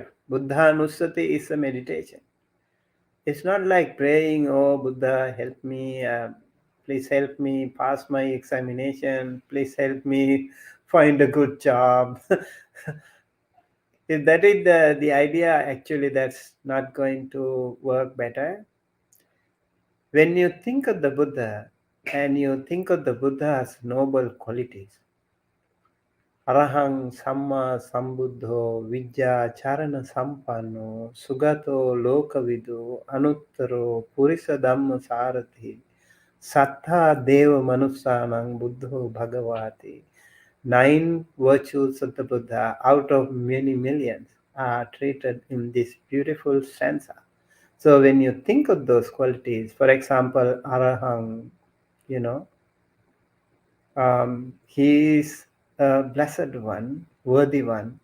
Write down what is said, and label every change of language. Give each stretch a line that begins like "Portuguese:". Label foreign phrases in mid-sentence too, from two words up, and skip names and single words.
English: Buddha-anusati is a meditation. It's not like praying, oh Buddha, help me, please help me pass my examination, please help me find a good job. If that is the idea, actually, that's not going to work better. When you think of the Buddha and you think of the Buddha's noble qualities,
Pali: Arahang Samma Sambuddho Vidya Charana Sampanno Sugato Lokavidu Anuttaro Purisa Dhamma Sarathi Sattha Deva Manusanang Buddho Bhagavati.
English: 9 virtues of the Buddha out of many millions are treated in this beautiful stanza. So when you think of those qualities, for example, Arahang, you know, he is a blessed one, worthy one.